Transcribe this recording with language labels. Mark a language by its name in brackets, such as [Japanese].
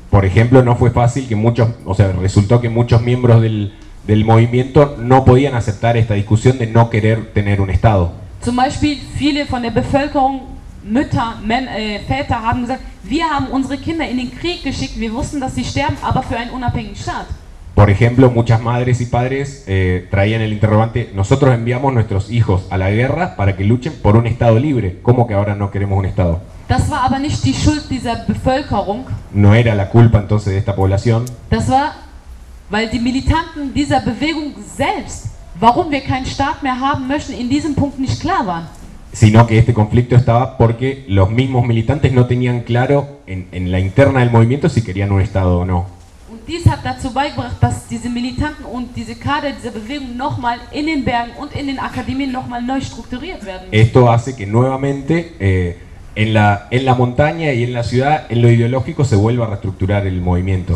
[Spanish] Por ejemplo, no fue fácil que muchos, o sea, resultó que muchos miembros del movimiento no podían aceptar esta discusión de no querer tener un Estado. [German] Zum Beispiel viele von der Bevölkerung, Mütter, Väter haben gesagt, wir haben unsere Kinder in den Krieg geschickt, wir wussten, dass sie sterben, aber für einen unabhängigen Staat. [Spanish] Por ejemplo, muchas madres y padres traían el interrogante, nosotros enviamos nuestros hijos a la guerra para que luchen por un Estado libre. ¿Cómo que ahora no queremos un Estado? [German] Das war aber nicht die Schuld dieser Bevölkerung. [Spanish] No era la culpa entonces de esta población. [German] Das war, weil die Militanten dieser Bewegung selbst, warum wir keinen Staat mehr haben möchten, in diesem Punkt nicht klar waren. [Spanish] Sino que este conflicto estaba porque los mismos militantes no tenían claro en la interna del movimiento si querían un Estado o no. [German] Dies hat dazu beigebracht, dass diese Militanten und diese Kader dieser Bewegung nochmal in den Bergen und in den Akademien nochmal neu strukturiert werden. [Spanish] Esto hace que nuevamente en la montaña y en la ciudad en lo ideológico se vuelva a reestructurar el movimiento.